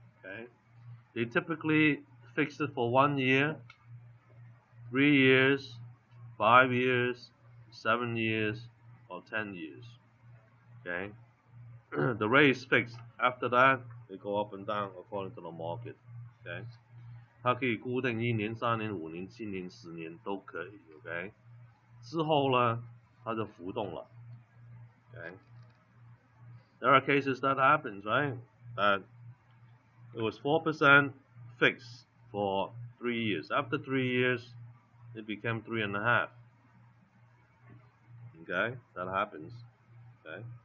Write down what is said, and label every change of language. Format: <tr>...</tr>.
<en>Okay, they typically fix it for 1 year, 3 years, 5 years, 7 years, or 10 years. Okay, the rate is fixed. After that, they go up and down according to the market.</en> <zh>Okay, 它可以固定1年、3年、5年、7年、10年都可以。 OK， 之后呢，它就浮动了。</zh> <en>Okay. There are cases that happens, right? That it was 4% fixed for 3 years. After 3 years, it became 3.5. Okay, that happens. Okay.</en>